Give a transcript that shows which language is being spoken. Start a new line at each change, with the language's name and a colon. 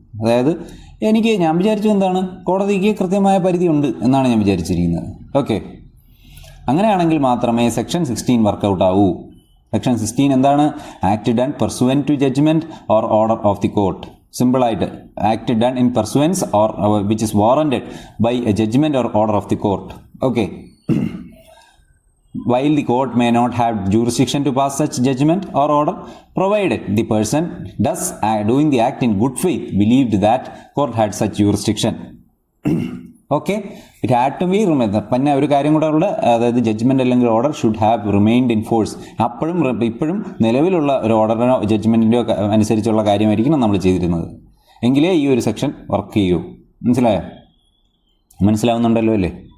Malayalam: അതായത് ഞാൻ വിചാരിച്ചു എന്താണ്, കോടതിക്ക് കൃത്യമായ പരിധി ഉണ്ട് എന്നാണ് ഞാൻ വിചാരിച്ചിരിക്കുന്നത്. ഓക്കെ, അങ്ങനെയാണെങ്കിൽ മാത്രമേ സെക്ഷൻ 16 വർക്കൗട്ട് ആവൂ. സെക്ഷൻ 16 എന്താണ്?
English: Act done pursuant to judgment or order of the court. സിമ്പിളായിട്ട്, act done in pursuance or which is warranted by a judgment or order of the court. Okay, while the court may not have jurisdiction to pass such judgment or order, provided the person thus doing the act in good faith believed that court had such jurisdiction. Okay, it had to be remain.
Malayalam: പിന്നെ ഒരു കാര്യം കൂടെ ഉള്ള, അതായത് judgement അല്ലെങ്കിൽ order
English: Should have remained in force.
Malayalam: ഇപ്പോഴും നിലവിലുള്ള ഒരു ഓർഡറിനോ ജഡ്ജ്മെൻറ്റിൻ്റെയോ അനുസരിച്ചുള്ള കാര്യമായിരിക്കണം നമ്മൾ ചെയ്തിരുന്നത്. എങ്കിലേ ഈ ഒരു സെക്ഷൻ വർക്ക് ചെയ്യൂ. മനസ്സിലായോ? മനസ്സിലാവുന്നുണ്ടല്ലോ അല്ലേ?